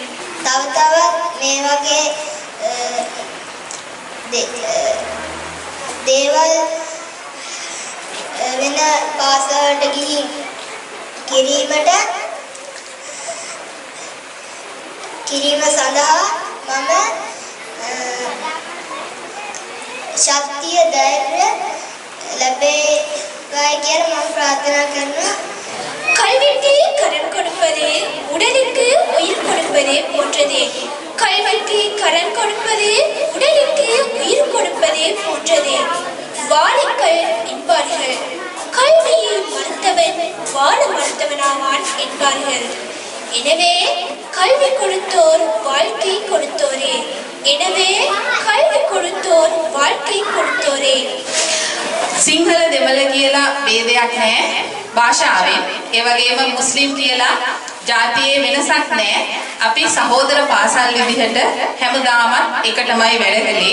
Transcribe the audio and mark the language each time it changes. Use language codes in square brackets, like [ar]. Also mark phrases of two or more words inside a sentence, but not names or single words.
[si] තව තවත් මේ වගේ දේවල් වෙන පාසලට ගිහින් කිරීම සඳහා මම ශක්තිය ධෛර්යය ලැබේවයි කියලා මම ප්‍රාර්ථනා කරනවා. [ta] கல்விக்கு கடன் கொடுப்பதே உடலுக்கு உயிர் கொடுப்பதே போன்றதே. கல்விக்கு கடன் கொடுப்பதே உடலுக்கு உயிர் கொடுப்பதே போன்றதே. வாழுங்கள் என்பார்கள், கல்வியை மறுத்தவன் வாழ மறுத்தவனாவான் என்பார்கள். எனவே கல்வி கொடுத்தோர் வாழ்க்கை கொடுத்தோரே. [si] සිංහල දෙමළ කියලා ભેදයක් නැහැ භාෂාවෙන්. ඒ වගේම මුස්ලිම් කියලා ජාතියේ වෙනසක් නැහැ. අපි සහෝදර පාසල් විදිහට හැමදාම එකටමයි වැඩ කළේ.